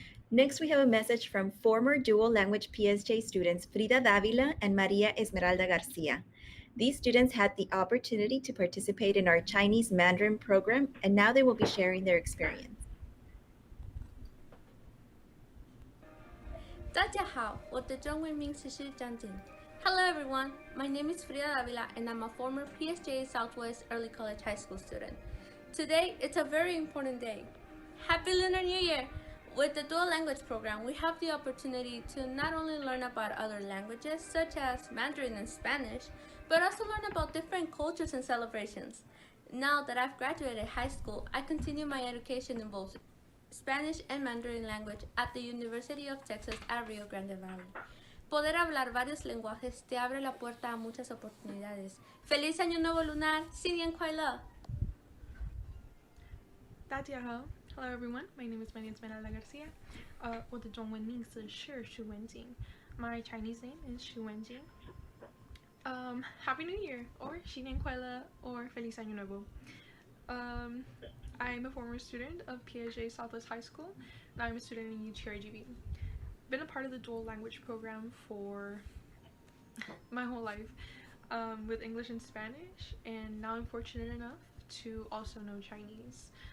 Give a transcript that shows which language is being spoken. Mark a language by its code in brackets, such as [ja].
[en] Next, we have a message from former dual language PSJ students Frida Davila and Maria Esmeralda Garcia. These students had the opportunity to participate in our Chinese Mandarin program, and now they will be sharing their experience. [zh] 大家好，我的中文名字是张静。 [en] Hello everyone, my name is Frida Avila and I'm a former PSJA Southwest Early College High School student. Today, it's a very important day. Happy Lunar New Year! With the dual language program, we have the opportunity to not only learn about other languages such as Mandarin and Spanish, but also learn about different cultures and celebrations. Now that I've graduated high school, I continue my education in both Spanish and Mandarin language at the University of Texas at Rio Grande Valley. [es] Poder hablar varios lenguajes te abre la puerta a muchas oportunidades. ¡Feliz Año Nuevo Lunar! [zh] 新年快乐! 大家好 [en] Hello everyone, my name is Esmeralda Garcia. [zh] 我的中文名字是徐文静. [en] My Chinese name is Xu Wenjing. Happy New Year, or [zh] 新年快乐, [en] or [es] Feliz Año Nuevo. [en] I'm a former student of PSJA Southwest High School. Now I'm a student in UTRGV. Been a part of the dual language program for my whole life, with English and Spanish, and now I'm fortunate enough to also know Chinese.